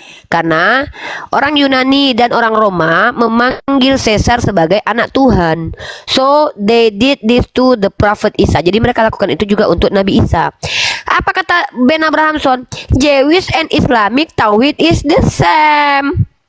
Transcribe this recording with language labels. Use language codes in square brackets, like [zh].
[id] Karena orang Yunani dan orang Roma memanggil Caesar sebagai anak Tuhan. [en] So they did this to the prophet Isa. [id] Jadi mereka lakukan itu juga untuk Nabi Isa. Apa kata Ben Abrahamson? [en] Jewish and Islamic Tauhid is the same.